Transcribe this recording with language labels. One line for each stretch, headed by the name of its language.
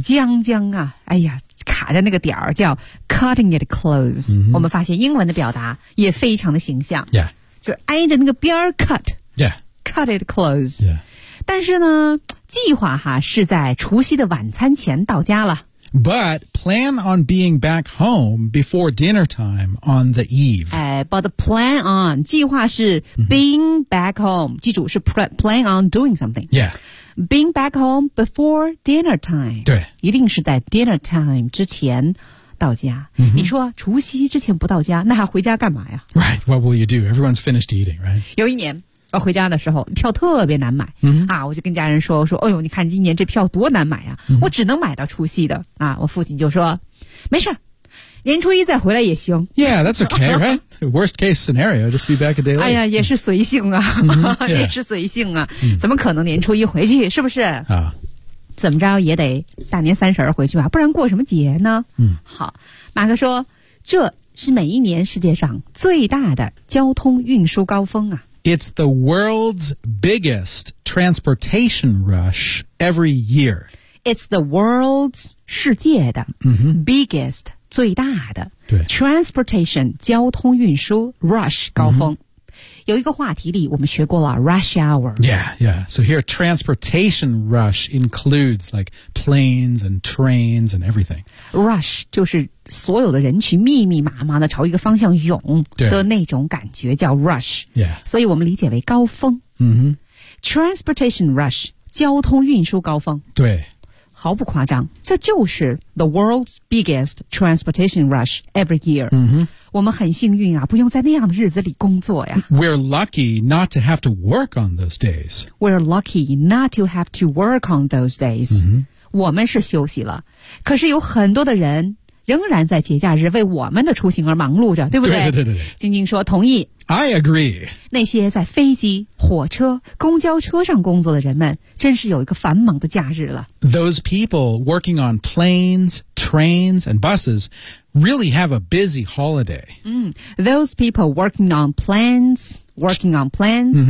Chinese: 将将啊，哎呀。卡着那个点儿叫
English: cutting it close、 mm-hmm.
Chinese: 我们发现英文的表达也非常的形象、
English: yeah.
Chinese: 就是挨着那个边儿 cut、
English: yeah. cut it close、 yeah.
Chinese: 但是呢计划哈是在除夕的晚餐前到家了
English: but plan on being back home before dinner time on the eve、 but plan on
Chinese: 计划是
English: being back home
Chinese: 记住是
English: plan on doing something yeah Being back home before dinner time.
Chinese: 对。一定是在 dinner time 之前到家。 Mm-hmm. 你说除夕之前不到家那还回家干嘛呀
English: Right, what will you do? Everyone's finished eating, right?
Chinese: 有一年要回家的时候票特别难买、嗯、啊，我就跟家人说，我说哎呦你看今年这票多难买啊、嗯、我只能买到除夕的啊。我父亲就说没事，年初一再回来也行。
English: Yeah, that's okay, right? Worst case scenario, just be back a day late.
Chinese: 哎呀也是随性啊、
English: mm-hmm, yeah.
Chinese: 也是随性啊、mm-hmm. 怎么可能年初一回去，是不是啊、怎么着也得大年三十回去吧，不然过什么节呢。嗯、好，马克说这是每一年世界上最大的交通运输高峰啊。
English: It's the world's biggest transportation rush every year. It's the world's
Chinese: 世界的、 mm-hmm.
English: biggest
Chinese: 最大的对
English: transportation
Chinese: 交通运输
English: rush
Chinese: 高峰、
English: mm-hmm.
Chinese: 有一个话题里我们学过了 rush hour.
English: Yeah, yeah. So here transportation rush includes like planes and trains and everything.
Chinese: Rush 就是所有的人群密密麻麻的朝一个方向涌的那种感觉叫 rush、
English: yeah.
Chinese: 所以我们理解为高峰、 mm-hmm.
English: Transportation rush
Chinese: 交通运输高峰，对，毫不夸张，这就是
English: the world's biggest transportation rush every year、 mm-hmm.
Chinese: 我们很幸运啊，不用在那样的日子里工作呀。
English: We're lucky not to have to work on those days. We're lucky not to have to work on those days、 mm-hmm.
Chinese: 我们是休息了，可是有很多的人仍然在节假日为我们的出行而忙碌着，对不对？对对对对。晶晶说同意。
English: I agree。
Chinese: 那些在飞机、火车、公交车上工作的人们，真是有一个繁忙的假日了。
English: Those people working on planes, trains, and buses really have a busy holiday. 嗯 ，those people working on planes, working on planes,、